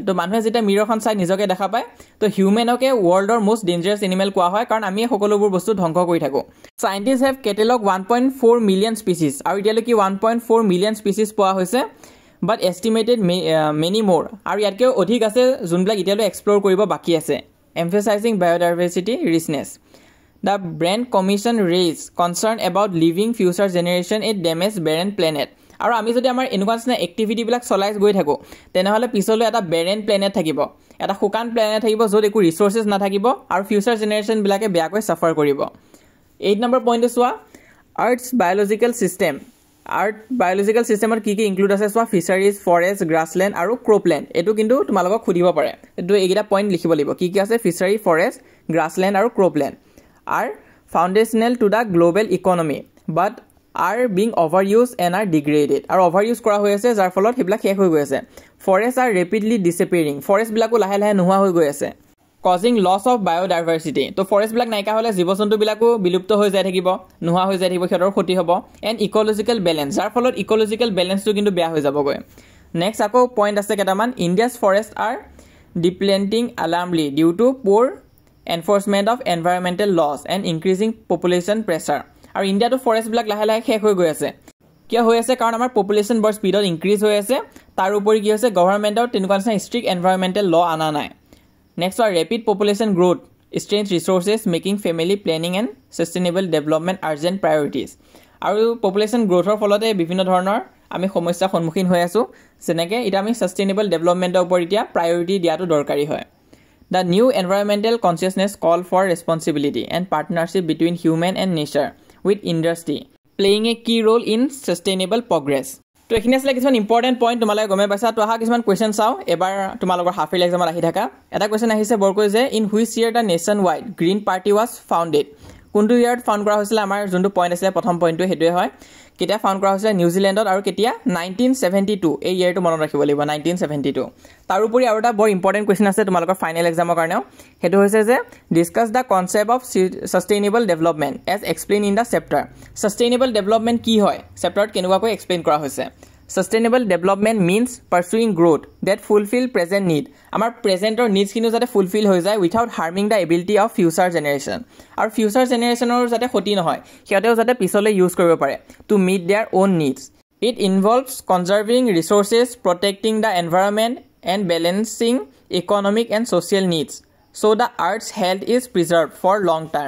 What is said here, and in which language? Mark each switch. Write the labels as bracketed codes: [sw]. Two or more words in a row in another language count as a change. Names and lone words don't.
[as] তো মানুহে যেতিয়া মিৰৰখন চাই নিজকে দেখা পায়, তো হিউমেনকে [en] worldৰ most dangerous animal [as] কোৱা হয়, কাৰণ আমি সকলোবোৰ বস্তু ধ্বংস কৰি থাকোঁ। [en] scientist have catalog 1.4 million species, [as] আৰু এতিয়ালৈকে 1.4 মিলিয়ন স্পিচিছ পোৱা হৈছে, [en] but estimated many more, [as] আৰু ইয়াতকৈও অধিক আছে যোনবিলাক এতিয়ালৈ এক্সপ্ল'ৰ কৰিব বাকী আছে। [en] emphasizing biodiversity richness. The Brand Commission raised concern about leaving future generation a damaged barren planet. [as] আৰু আমি যদি আমাৰ এনেকুৱা নিচিনা এক্টিভিটিবিলাক চলাই গৈ থাকোঁ, তেনেহ'লে পিছলৈ এটা [en] barren planet [as] থাকিব, এটা শুকান প্লেনেট থাকিব, য'ত একো ৰিচোৰ্চেছ নাথাকিব, আৰু [en] future generationবিলাকে [as] বেয়াকৈ চাফাৰ কৰিব। 8 নম্বৰ পইণ্টটো চোৱা, আৰ্থছ বায়'লজিকেল ছিষ্টেম। [en] Earth biological systemত [as] কি কি ইনক্লুড আছে চোৱা, [en] fisheries, forest, grassland [as] আৰু ক্ৰপলেণ্ড। এইটো কিন্তু তোমালোকক সুধিব পাৰে, এইটো এইকেইটা পইণ্ট লিখিব লাগিব, কি কি আছে? [en] fishery, forest, grassland and cropland are foundational to the global economy but are being overused and are degraded. [as] আৰু overuse কৰা হৈ আছে, যাৰ ফলত সেইবিলাক শেষ হৈ গৈ আছে। [en] forest are rapidly disappearing, [as] ফৰেষ্টবিলাকো লাহে লাহে নোহোৱা হৈ গৈ আছে। [en] causing loss of biodiversity, [as] তো ফৰেষ্টবিলাক নাইকিয়া হ'লে জীৱ জন্তুবিলাকো বিলুপ্ত হৈ যাই থাকিব, নোহোৱা হৈ যাই থাকিব, সিহঁতৰ ক্ষতি হ'ব। [en] and ecological balance, [as] যাৰ ফলত [en] ecological balanceটো [as] কিন্তু বেয়া হৈ যাবগৈ। নেক্সট আকৌ পইণ্ট আছে কেইটামান, [en] India's forest are depleting alarmingly due to poor enforcement of environmental laws and increasing population pressure. [as] আৰু ইণ্ডিয়াতো ফৰেষ্টবিলাক লাহে লাহে শেষ হৈ গৈ আছে। কিয় হৈ আছে? কাৰণ আমাৰ পপুলেশ্যন বৰ স্পীডত ইনক্ৰিজ হৈ আছে। তাৰ উপৰি কি হৈছে, গভৰ্ণমেণ্টৰ তেনেকুৱা নিচিনা [en] strict environmental law [as] অনা নাই। [en] next হয় rapid population growth, strain resources making family planning and sustainable development urgent priorities। [as] আৰু [en] population growthৰ [as] ফলতে বিভিন্ন ধৰণৰ আমি সমস্যাৰ সন্মুখীন হৈ আছোঁ, যেনেকৈ এতিয়া আমি [en] sustainable developmentৰ [as] ওপৰত এতিয়া প্ৰায়ৰিটি দিয়াটো দৰকাৰী হয়। [en] The new environmental consciousness call for responsibility and partnership between human and nature with industry playing a key role in sustainable progress. [as] তো এইখিনি আছিলে কিছুমান [en] important point, [as] তোমালোকে গমে পাইছা। তো অহা কিছুমান কুৱেশ্যন চাওঁ, এবাৰ তোমালোকৰ [en] half yearly examত [as] আহি থকা এটা কুৱেশ্যন আহিছে বৰকৈ যে [en] in which year the nation wide green party was founded. [as] কোনটো ইয়াৰত ফাউণ্ড কৰা হৈছিলে? আমাৰ যোনটো পইণ্ট আছিলে প্ৰথম পইণ্টটো সেইটোৱে হয়। কেতিয়া ফাউণ্ড কৰা হৈছিলে? নিউজিলেণ্ডত। আৰু কেতিয়া? 1972, এই ইয়েৰটো মনত ৰাখিব লাগিব, 1972। তাৰোপৰি আৰু এটা বৰ [en] important question [as] আছে তোমালোকৰ [en] final examৰ [as] কাৰণেও, সেইটো হৈছে যে [en] discuss the concept of sustainable development as explain in the chapter. sustainable development [as] কি হয়, চেপ্টাৰত কেনেকুৱাকৈ এক্সপ্লেইন কৰা হৈছে। [en] Sustainable development means pursuing growth that fulfill present need. [as] আমাৰ প্ৰেজেণ্টৰ নিডছখিনিও যাতে ফুলফিল হৈ যায় [en] without harming the ability of future generation. [as] আৰু [en] future generationৰ [as] যাতে ক্ষতি নহয়, সিহঁতেও যাতে পিছলৈ ইউজ কৰিব পাৰে [en] to meet their own needs. it involves conserving resources, protecting the environment and balancing economic and social needs so the earth's health is preserve for long term.